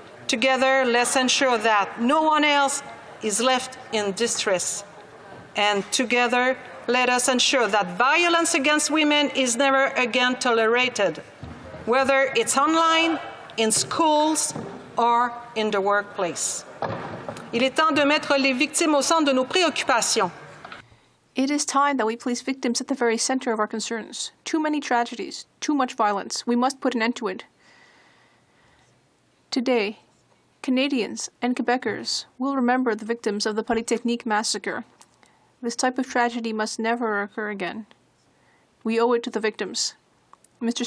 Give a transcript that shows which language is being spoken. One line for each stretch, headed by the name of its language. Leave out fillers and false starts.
English: Together, let's ensure that no one else is left in distress. And together, let us ensure that violence against women is never again tolerated, whether it's online, in schools, or in the workplace.
French: Il est temps de mettre les victimes au centre de nos préoccupations.
English: It is time that we place victims at the very center of our concerns. Too many tragedies, too much violence. We must put an end to it. Today, Canadians and Quebecers will remember the victims of the Polytechnique massacre. This type of tragedy must never occur again. We owe it to the victims. Mr.